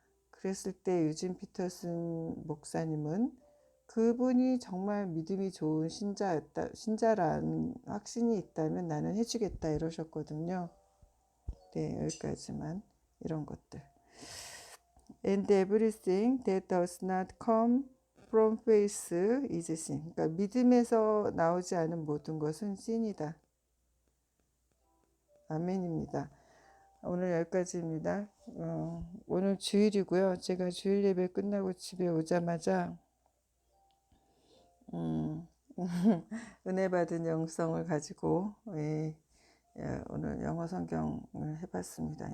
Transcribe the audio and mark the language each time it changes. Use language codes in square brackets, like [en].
[ko] 그랬을 때 유진 피터슨 목사님은 그분이 정말 믿음이 좋은 신자라는 확신이 있다면 나는 해주겠다 이러셨거든요. 네, 여기까지만 이런 것들. [en] And everything that does not come from faith is sin. [ko] 그러니까 믿음에서 나오지 않은 모든 것은 신이다. 아멘입니다. 오늘 여기까지입니다. 오늘 주일이고요. 제가 주일 예배 끝나고 집에 오자마자 은혜 받은 영성을 가지고 오늘 영어 성경을 해봤습니다.